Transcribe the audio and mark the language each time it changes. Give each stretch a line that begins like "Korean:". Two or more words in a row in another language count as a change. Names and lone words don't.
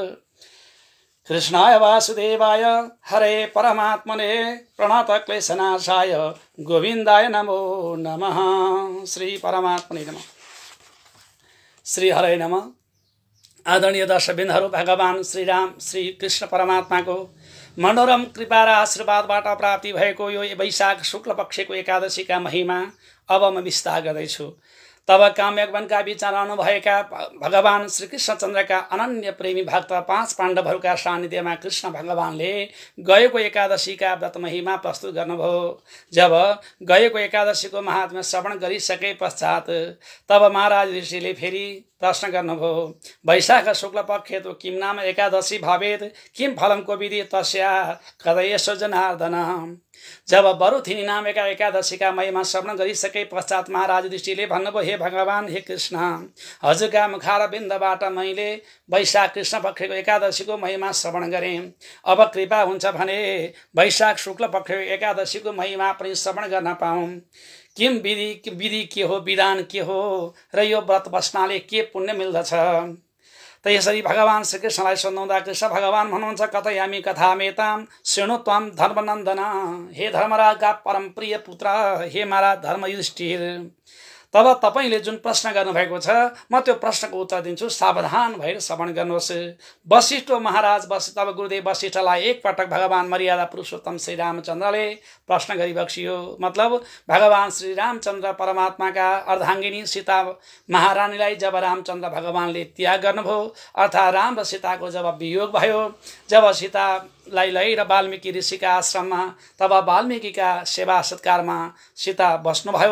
Sanskrit: कृष्णाय वासुदेवाय हरे परमात्मने प्रणतक्लेशनाशाय गोविन्दाय नमो नमः। श्री परमात्मने नमः। श्री हरे नमः।
Nepali: आदरणीय दर्शकबिन्दुहरू, भगवान श्री राम श्री कृष्ण परमात्माको मनोरम कृपा र आशीर्वादबाट प्राप्ति भएको यो वैशाख शुक्ल पक्षको एकादशीका महिमा अब म विस्तार गर्दैछु। तब काम्यवनका बीच रहनुभएका भगवान श्री कृष्णचन्द्रका अनन्य प्रेमी भक्त 5 पाण्डवहरूका सान्निध्यमा कृष्ण भगवानले गएको एकादशीका व्रत महिमा प्रस्तुत गर्नुभयो। जब गएको एकादशीको महात्म्य श्रवण गरिसके पश्चात तब महाराज ऋषिले फेरि प्रश्न गर्नुभयो,
Sanskrit: वैशाख शुक्ल पक्षे तो किम नाम एकादशी भवेत् किम फलम को विधि तस्या कदयेषु जनार्दन।
Nepali: जब बरुथिनी नामका एकादशीका महिमा श्रवण गरिसके पश्चात महाराज ऋषिले भन्नुभयो, हे भगवान, हे कृष्ण, हजुरका मुखारबिन्दबाट मैले वैशाख कृष्ण पक्षको एकादशीको महिमा श्रवण गरेँ। अब कृपा हुन्छ भने वैशाख शुक्ल पक्षको एकादशीको महिमा पनि श्रवण गर्न पाऊँ।
Sanskrit: किम विधि
Nepali: के हो, विधान के हो र यो व्रत बस्नाले के पुण्य मिल्दछ। त यसरी भगवान श्रीकृष्णलाई सोध्नुहुँदा कृष्ण भगवान भन्नुहुन्छ,
Sanskrit: कथयामि कथामेतां शृणु त्वं धर्मनन्दन।
Nepali: हे धर्मराजका परम प्रिय पुत्र, हे महाराज धर्म युधिष्ठिर, तब तपाईले जुन प्रश्न गर्नुभएको छ म त्यो प्रश्नको उत्तर दिन्छु, सावधान भएर श्रवण गर्नुहोस्। वशिष्ठ महाराज तब गुरुदेव वशिष्ठलाई एकपटक भगवान मर्यादा पुरुषोत्तम श्री रामचन्द्रले प्रश्न गरिबक्सियो। मतलब भगवान श्री रामचन्द्र परमात्माका अर्धाङ्गिनी सीता महारानीलाई जब रामचन्द्र भगवानले त्याग गर्नुभयो, अर्थात् राम र सीताको जब वियोग भयो, जब सीतालाई लिएर वाल्मीकि ऋषिका आश्रममा, तब वाल्मीकिका सेवा सत्कारमा सीता बस्नुभयो।